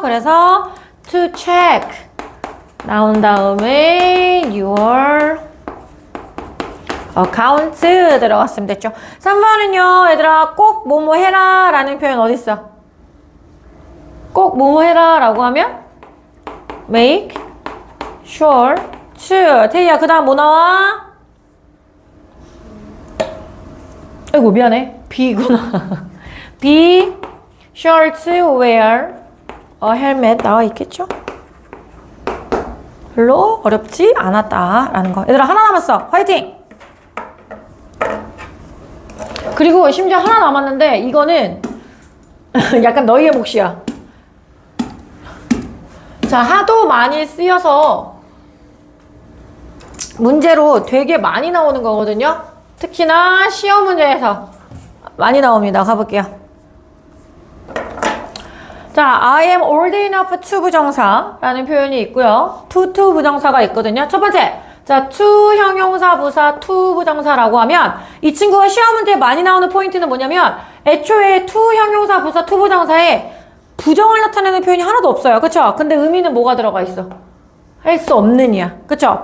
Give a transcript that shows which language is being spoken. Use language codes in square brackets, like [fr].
[ko] 그래서 to check 나온 다음에 your account 들어갔으면 됐죠. 3번은요 얘들아 꼭 뭐뭐 해라 라는 표현 어딨어? 꼭 뭐뭐 해라 라고 하면 [en] make sure to [ko] 태희야 그 다음 뭐 나와? 아이고 미안해 B구나 [en] be sure to wear a helmet [ko] 나와 있겠죠? 별로 어렵지 않았다 라는 거 얘들아 하나 남았어 화이팅! 그리고 심지어 하나 남았는데 이거는 약간 너희의 몫이야. 자, 하도 많이 쓰여서 문제로 되게 많이 나오는 거거든요. 특히나 시험 문제에서 많이 나옵니다. 가볼게요. 자, [en] I am old enough to [ko] 부정사라는 표현이 있고요. to 부정사가 있거든요. 첫 번째, 자, to 형용사 부사 to 부정사라고 하면 이 친구가 시험 문제에 많이 나오는 포인트는 뭐냐면 애초에 to 형용사 부사 to 부정사에 부정을 나타내는 표현이 하나도 없어요. 그쵸? 근데 의미는 뭐가 들어가 있어? 할 수 없는 이야. 그쵸?